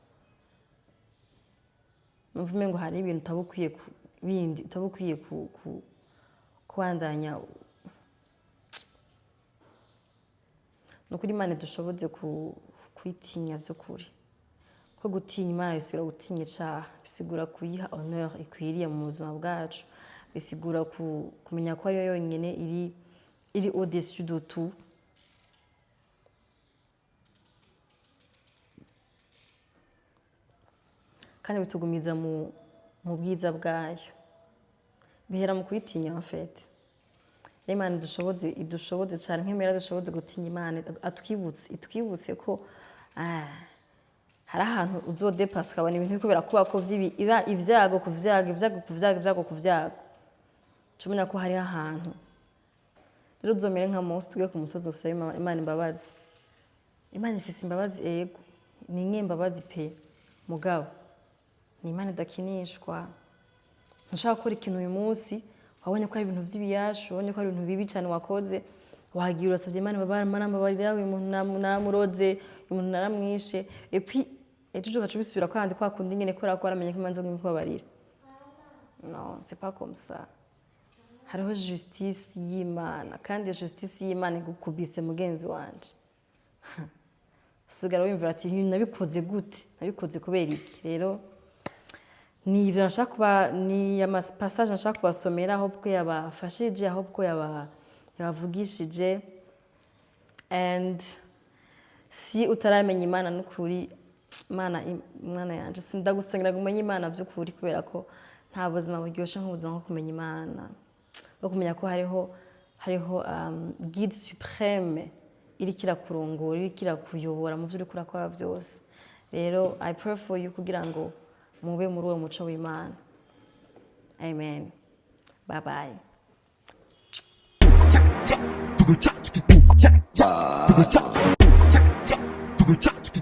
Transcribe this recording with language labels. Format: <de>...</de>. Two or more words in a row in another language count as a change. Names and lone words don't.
<rn>Numva ngo hari ibintu utabukwiye kwandanya nukuri Imana dushoboze kwitinya vy'ukuri ko gutinya Imana bisigura gutinya icaha bisigura kuyiha honneur ikwiriye mu buzima bwacu bisigura kumenya ko ariyo yonyene iri</rn> <fr>au-dessus de tout</fr> <rn>kandi bitugumiza mu bwiza bwayo bihera mu kwitinya</rn> <fr>en fait</fr> <rn>Imana idushoboze cyane nk'imera dushoboze gutinya Imana itwibutse ko hari ahantu uzodepasa ukabona ibintu biko birakuba ko ivyago ku vyago tumenya ko hari ahantu rero uzomere nka Mose tuge ku musozi usaba Imana imbabazi Imana ifise imbabazi ego ni nk'imbabazi pe mugabo ni Imana idakinishwa nshaka gukora ikintu uyu munsi wabonye ko ari ibintu vy'ibiyashu wabonye ko ari ibintu bibi cyane wakoze wagiye urasavye Imana mbabarira uyu muntu namuroze uyu muntu naramwishe</rn> <fr>et puis</fr> <rn>ejo ugaca bisubira kandi kwa kundi nyene ko aramenye ko Imana zo kubabarira</rn> <fr>non c'est pas comme ça</fr> <rn>hariho justice y'Imana kandi iyo justice y'Imana igukubise mugenzi wanje usigara wimvira ati nabikoze gute nabikoze kubera iki rero ni ivyo nshaka kuba ni ama passage nshaka kubasomera aho bwo yabafashije aho bwo yabavugishije and si utaramenya Imana n'ukuri Imana yanje sindagusengera kumenya Imana by'ukuri kubera ko nta buzima buryoshe nk'ubuzima nko kumenya Imana no kumenya ko hariho</rn> <fr>guide supreme</fr> <rn>iri kirakurongora iri kirakuyobora mu byo uri kurakora byose rero</rn> <en>I pray for you</en> <rn>kugira ngo mube muri uwo muco w'Imana amen</rn> <en>bye bye</en>